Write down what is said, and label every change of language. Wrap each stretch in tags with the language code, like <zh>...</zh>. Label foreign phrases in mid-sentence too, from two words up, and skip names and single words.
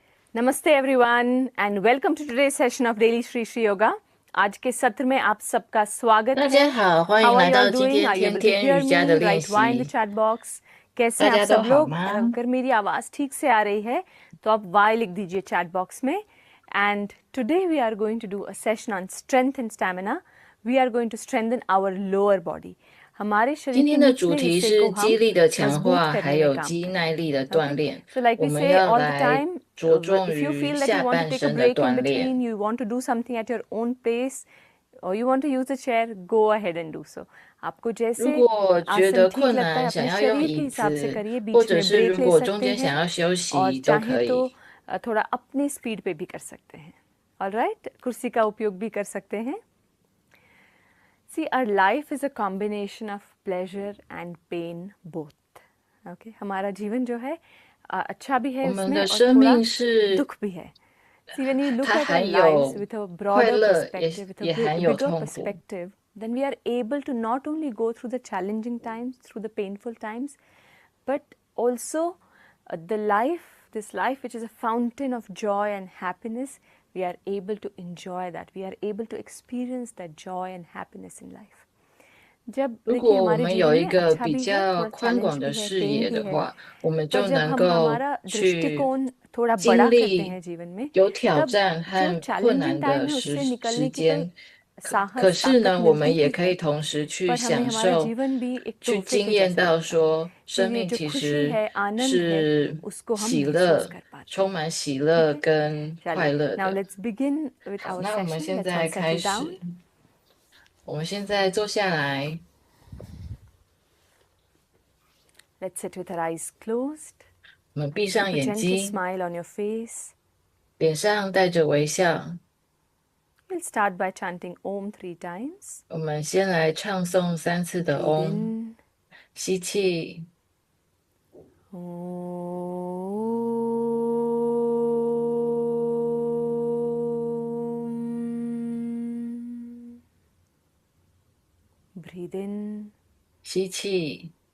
<en>नमस्ते everyone and welcome to today session of daily श्री श्री योगा।</en> <hi>आज के सत्र में आप सबका स्वागत</hi> <zh>大</zh> <hi>है।</hi> <zh>家好，欢</zh> <en>हाउ</en> <zh>迎</zh> <en>आर</en> <zh>来</zh> <en>you all</en> <zh>到今</zh> <en>डूइंग?</en> <zh>天</zh> <en>are you</en> <zh>天</zh> <en>able to</en> <zh>天瑜</zh> <en>हियर</en> <zh>伽的</zh> <en>मी?</en> <zh>练</zh> <en>write Y in the</en> <zh>习。</zh> <en>chat box. कैसे</en> <zh>大</zh> <hi>हैं आप</hi> <zh>家都</zh> <hi>सब</hi> <zh>好</zh> <hi>लोग?</hi> <zh>吗？</zh> <hi>अगर मेरी आवाज़ ठीक से आ रही है तो आप वाई लिख दीजिए</hi> <en>chat box</en> <hi>में।</hi> <en>And today we are going to do a session on strength and stamina. We are going to strengthen our lower body. हमारे</en> <zh>今</zh> <hi>शरीर के</hi> <zh>天的主</zh> <hi>निचले</hi> <zh>题</zh> <hi>हिस्से को</hi> <zh>是</zh> <hi>हम</hi> <zh>肌力的强</zh> <hi>मजबूत</hi> <zh>化，还</zh> <hi>करने में</hi> <zh>有</zh> <hi>काम</hi> <zh>肌</zh> <hi>करें।</hi> <zh>耐力的锻</zh> <en>Okay,</en> <zh>炼。</zh> <en>so like</en> <zh>我</zh> <en>we</en> <zh>们</zh> <en>say</en> <zh>要</zh> <en>all the</en> <zh>来</zh> <en>time,</en> <zh>着重</zh> <en>if you</en> <zh>于</zh> <en>feel that you</en> <zh>下</zh> <en>want to</en> <zh>半</zh> <en>take a</en> <zh>身的</zh> <en>break in</en> <zh>锻炼。</zh> <en>between, you want to do something at your own pace, or you want to use a chair, go ahead and do so.</en> <hi>आपको</hi> <zh>如</zh> <hi>जैसे</hi> <zh>果觉</zh> <hi>आसन</hi> <zh>得</zh> <hi>ठीक</hi> <zh>困</zh> <hi>लगता है</hi> <zh>难，想</zh> <hi>अपने</hi> <zh>要用</zh> <hi>शरीर के</hi> <zh>椅</zh> <hi>हिसाब से</hi> <zh>子，</zh> <hi>करिए,</hi> <zh>或</zh> <hi>बीच</hi> <zh>者</zh> <hi>में</hi> <zh>是</zh> <hi>ब्रेक</hi> <zh>如</zh> <hi>ले</hi> <zh>果中</zh> <hi>सकते</hi> <zh>间想</zh> <hi>हैं</hi> <zh>要休</zh> <hi>और</hi> <zh>息都</zh> <hi>चाहें</hi> <zh>可</zh> <hi>तो</hi> <zh>以。</zh> <hi>थोड़ा अपनी स्पीड पे भी कर सकते हैं। ऑलराइट, कुर्सी का उपयोग भी कर सकते हैं।</hi> <en>See, our life is a combination of pleasure and pain both.</en> <hi>Okay, हमारा जीवन जो है अच्छा भी</hi> <zh>我</zh> <hi>है</hi> <zh>们</zh> <hi>उसमें</hi> <zh>的</zh> <hi>और</hi> <zh>生</zh> <hi>थोड़ा</hi> <zh>命是</zh> <hi>दुख भी है।</hi> <en>See, when we look</en> <zh>它</zh> <en>at our</en> <zh>含</zh> <en>lives</en> <zh>有</zh> <en>with a</en> <zh>快</zh> <en>broader</en> <zh>乐，</zh> <en>perspective, with a</en> <zh>也含有</zh> <en>bigger</en> <zh>痛苦。</zh> <en>perspective, then we are able to not only go through the challenging times, through the painful times, but also this life which is a fountain of joy and happiness, we are able to enjoy that. We are able to experience that joy and happiness in life.</en> <hi>जब</hi> <zh>如</zh> <hi>देखिए</hi> <zh>果我</zh> <hi>हमारे</hi> <zh>们有</zh> <hi>जीवन</hi> <zh>一</zh> <hi>में</hi> <zh>个</zh> <hi>अच्छा</hi> <zh>比</zh> <hi>भी है,</hi> <zh>较</zh> <hi>थोड़ा</hi> <zh>宽</zh> <hi>चैलेंज</hi> <zh>广的</zh> <hi>भी है,</hi> <zh>视</zh> <hi>पेन</hi> <zh>野</zh> <hi>भी</hi> <zh>的</zh> <hi>है,</hi> <zh>话，我们</zh> <hi>पर</hi> <zh>就</zh> <hi>जब</hi> <zh>能</zh> <hi>हम</hi> <zh>够</zh> <hi>हमारा</hi> <zh>去</zh> <hi>दृष्टिकोण थोड़ा बड़ा</hi> <zh>经</zh> <hi>करते</hi> <zh>历</zh> <hi>हैं जीवन में,</hi> <zh>有挑</zh> <hi>तब</hi> <zh>战</zh> <hi>जो</hi> <zh>和困</zh> <hi>चैलेंजिंग</hi> <zh>难</zh> <hi>टाइम</hi> <zh>的</zh> <hi>है</hi> <zh>时</zh> <hi>उससे</hi> <zh>时</zh> <hi>निकलने की तो</hi> <zh>间。可</zh> <hi>साहस</hi> <zh>是</zh> <hi>ताकत</hi> <zh>呢，我们</zh> <hi>मिलती</hi> <zh>也</zh> <hi>ही</hi> <zh>可以</zh> <hi>है,</hi> <zh>同时去</zh> <hi>पर हमें</hi> <zh>享</zh> <hi>हमारा</hi> <zh>受，</zh> <hi>जीवन भी एक</hi> <zh>去</zh> <hi>तोहफे</hi> <zh>经</zh> <hi>के</hi> <zh>验</zh> <hi>जैसा</hi> <zh>到</zh> <hi>लगता है।</hi> <zh>说，生</zh> <hi>इसलिए</hi> <zh>命</zh> <hi>जो</hi> <zh>其</zh> <hi>खुशी</hi> <zh>实</zh> <hi>है, आनंद है,</hi> <zh>是</zh> <hi>उसको हम</hi> <zh>喜</zh> <hi>महसूस</hi> <zh>乐，</zh> <hi>कर पाते</hi> <zh>充</zh> <hi>हैं।</hi> <zh>满喜</zh> <hi>ठीक</hi> <zh>乐</zh> <hi>है,</hi> <zh>跟快</zh> <hi>चलिए,</hi> <zh>乐</zh> <en>now</en> <zh>的。</zh> <en>let's begin with</en> <zh>好，</zh> <en>our</en> <zh>那我们</zh> <en>session.</en> <zh>现</zh> <en>Let's all</en> <zh>在开</zh> <en>settle down.</en> <zh>始。我们现在坐下来，</zh> <en>Let's sit with our eyes closed.</en> <zh>我们闭</zh> <en>Keep</en> <zh>上</zh> <en>a</en> <zh>眼</zh> <en>gentle</en> <zh>睛，</zh> <en>smile on your face.</en> <zh>脸上带着微笑。</zh> <en>We'll start by chanting Om 3 times.</en> <zh>我们先来唱诵3次的</zh> <en>Breathe</en> <zh>Om，</zh> <en>in.</en> <zh>吸气，</zh> <en>Om. Breathe in.</en> <zh>吸气，</zh>